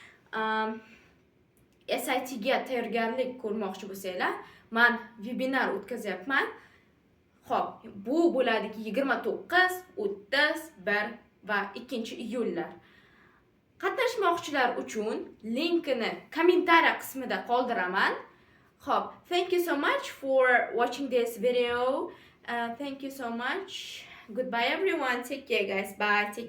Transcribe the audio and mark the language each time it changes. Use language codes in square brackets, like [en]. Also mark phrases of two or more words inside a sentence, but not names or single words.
[uz] SIT ga tayyorgarlik ko'rmoqchi bo'lsanglar, men webinar o'tkazyapman. Xo'p, bu bo'ladiki 29, 31 va 2-iyullar. Qatnashmoqchilar uchun linkini kommentariy qismida qoldiraman. Xo'p, [en] thank you so much for watching this video. Thank you so much. Goodbye everyone. Take care guys. Bye.